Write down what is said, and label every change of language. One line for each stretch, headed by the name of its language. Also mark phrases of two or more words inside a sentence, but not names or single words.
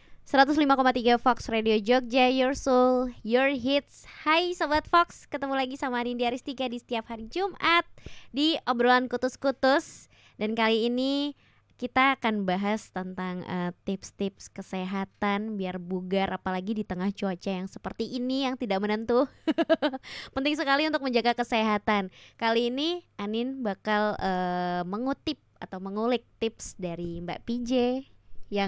Indonesian: 105,3 Fox Radio Jogja,
English: Your Soul, Your Hits.
Indonesian: Hai Sobat Fox, ketemu lagi sama Nindi Aristika di setiap hari Jumat di obrolan kutus-kutus. Dan kali ini kita akan bahas tentang tips-tips kesehatan biar bugar, apalagi di tengah cuaca yang seperti ini yang tidak menentu. Penting sekali untuk menjaga kesehatan. Kali ini Anin bakal mengutip atau mengulik tips dari Mbak PJ yang